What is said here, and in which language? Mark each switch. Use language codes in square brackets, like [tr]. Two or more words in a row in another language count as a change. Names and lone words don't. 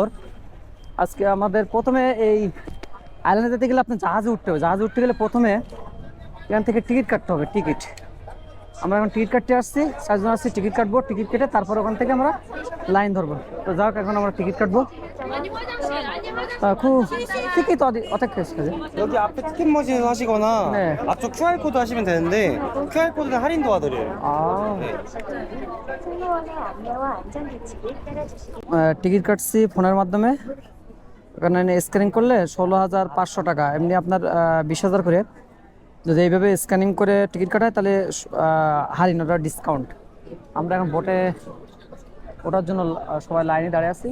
[bn] আজকে আমাদের প্রথমে এই আইল্যান্ডে যেতে গেলে আপনি জাহাজে উঠতে হবে। জাহাজে উঠতে গেলে প্রথমে এখান থেকে টিকিট কাটতে হবে। টিকিট আমরা এখন টিকিট কাটতে আসছি, 4 জন আসছি। টিকিট কাটবো, টিকিট কেটে তারপর ওখান থেকে আমরা লাইন ধরবো। তো যাক, এখন আমরা টিকিট কাটবো। খুব টিকিট [ko] 어떻게 하시죠? 여기 앞에 티켓 머신 하시거나 네. 앞쪽 QR코드 하시면 되는데 QR코드는 할인 도와드려요. 아, 네. 승무원의 안내와 안전규칙을 따라주시기 [bn] টিকিট কাটছি ফোনের মাধ্যমে। এখানে স্ক্যানিং করলে 16,500 টাকা, এমনি আপনার 20,000 করে। যদি এইভাবে স্ক্যানিং করে টিকিট কাটায় তাহলে হারিন, ওটা ডিসকাউন্ট। আমরা এখন বোটে ওঠার জন্য সবাই লাইনে দাঁড়িয়ে আছি।